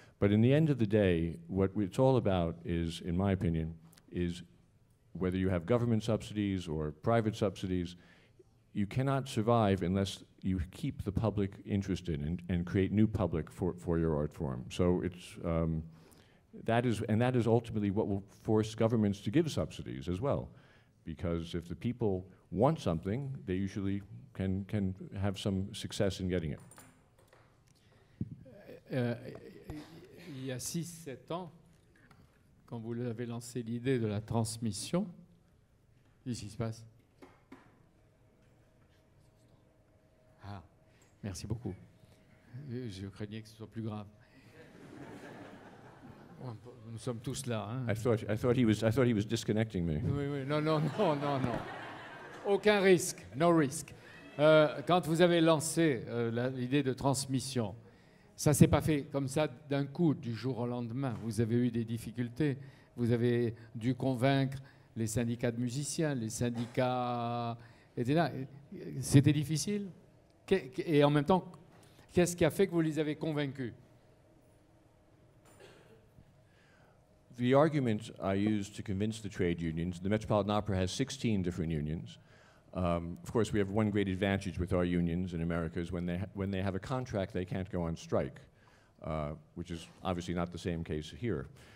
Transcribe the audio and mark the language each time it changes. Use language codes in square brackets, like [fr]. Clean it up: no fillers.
[en] But in the end of the day, what it's all about is, in my opinion, is whether you have government subsidies or private subsidies, you cannot survive unless you keep the public interested and create new public for your art form. So it's, that is ultimately what will force governments to give subsidies as well. Because if the people want something, they usually can have some success in getting it. [fr] Il y a 6-7 ans, quand vous avez lancé l'idée de la transmission, qu'est-ce qui se passe? Ah, merci beaucoup. Je craignais que ce soit plus grave. Nous sommes tous là. Hein. [en] I thought he was disconnecting me. [fr] Oui, oui, non. Aucun risque, [en] no risk. [fr] Quand vous avez lancé l'idée de transmission, ça s'est pas fait comme ça d'un coup, du jour au lendemain. Vous avez eu des difficultés. Vous avez dû convaincre les syndicats de musiciens, les syndicats, etc. C'était difficile. Et en même temps, qu'est-ce qui a fait que vous les avez convaincus? [en] The argument I used to convince the trade unions, the Metropolitan Opera has 16 different unions. Of course, we have one great advantage with our unions in America is when they have a contract, they can't go on strike, which is obviously not the same case here.